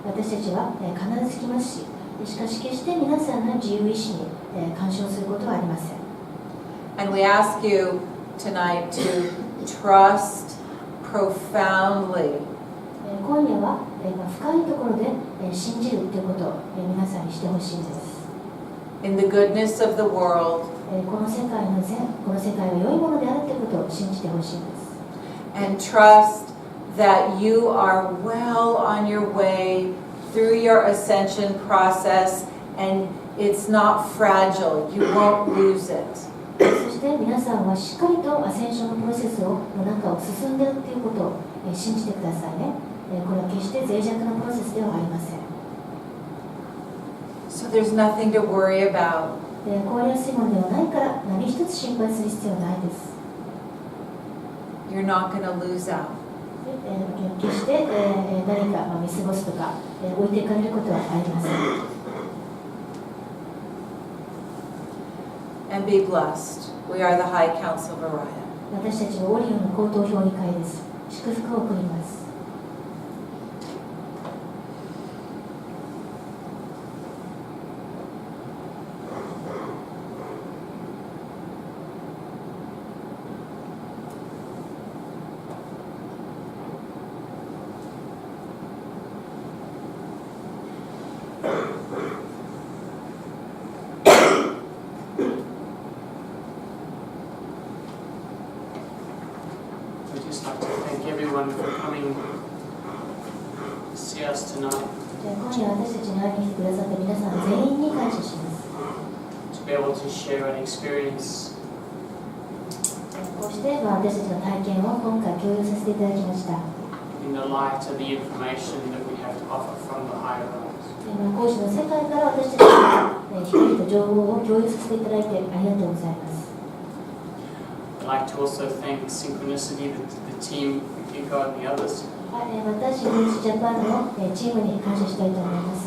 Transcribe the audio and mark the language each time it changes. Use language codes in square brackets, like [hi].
[ja] 私たちは必ず来ますし、しかし決して皆さんの自由意志に干渉することはありません。 [en] And we ask you tonight to trust profoundly. [ja] 今夜は深いところで信じるということを皆さんにしてほしいです。 [en] In the goodness of the world. [ja] この世界の善、この世界は良いものであるということを信じてほしいです。 [en] And trust that you are well on your way through your ascension process, and it's not fragile. You won't lose it. [ja] そして皆さんはしっかりとアセンションのプロセスの中を進んでいるということを信じてくださいね。これは決して脆弱なプロセスではありません。 [en] So there's nothing to worry about. [ja] 壊れやすいものではないから何一つ心配する必要はないです。 [en] You're not going to lose out. [ja] 決して何か見過ごすとか置いていかれることはありません。 [en] And be blessed. We are the High Council of Orion. [ja] 私たちはオリオンの高等評議会です。祝福を送ります。 [en] We'd just like to thank everyone for coming to see us tonight, [ja] 今夜私たちに会いに来てくださった皆さん全員に感謝します。 [en] to be able to share an experience [ja] こうして私たちの体験を今回共有させていただきました。 [en] in the light of the information that we have to offer from the higher realms. [ja] 講師の世界から私たちに光と情報を共有させていただいてありがとうございます。 [en] I'd like to also thank Synchronicity, the team, Kiko and the others. [ja] 私、ニュースジャパンのチームに感謝したいと思います。